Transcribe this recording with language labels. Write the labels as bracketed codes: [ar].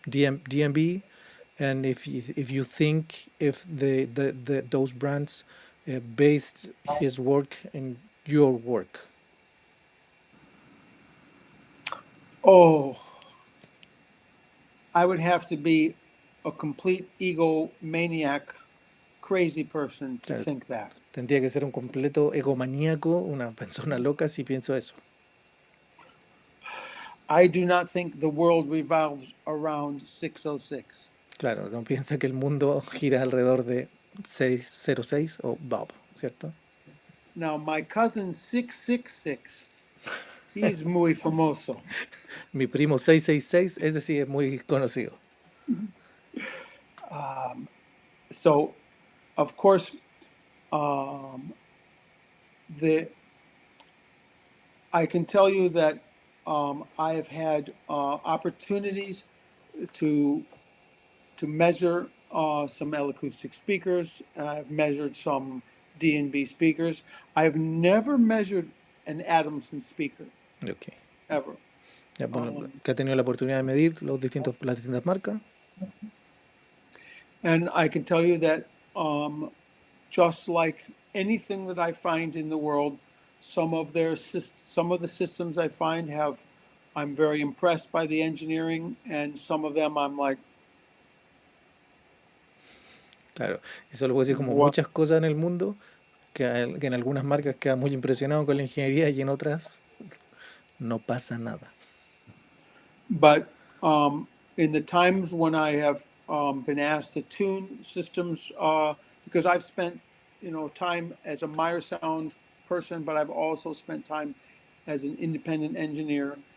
[en] DMB, and if you think if those brands based his work in your work. Oh, I would have to be a complete egomaniac, crazy person to [es] Claro, [en] think that. [es] tendría que ser un completo egomaníaco, una persona loca si pienso eso. [en] I do not think the world revolves around 606. [es] Claro, no piensa que el mundo gira alrededor de 606 o Bob, ¿cierto? [en] Now, my cousin 666, he's [es] muy famoso. Mi primo 666, ese sí es muy conocido. [en] So, of course, I can tell you that I have had opportunities to measure some L-acoustic speakers. I've measured some D&B speakers. I've never measured an Adamson speaker, Okay. ever. [es] Ya, bueno, que ha tenido la oportunidad de medir las distintas marcas. [en] And I can tell you that just like anything that I find in the world, some of the systems I find I'm very impressed by the engineering, and some of them I'm like, [es] Claro, eso lo puedo decir como [en] what? [es] muchas cosas en el mundo, que en algunas marcas queda muy impresionado con la ingeniería y en otras no pasa nada. [en] But in the times when I have been asked to tune systems, because I've spent time as a Meyer Sound person, but I've also spent time as an independent engineer.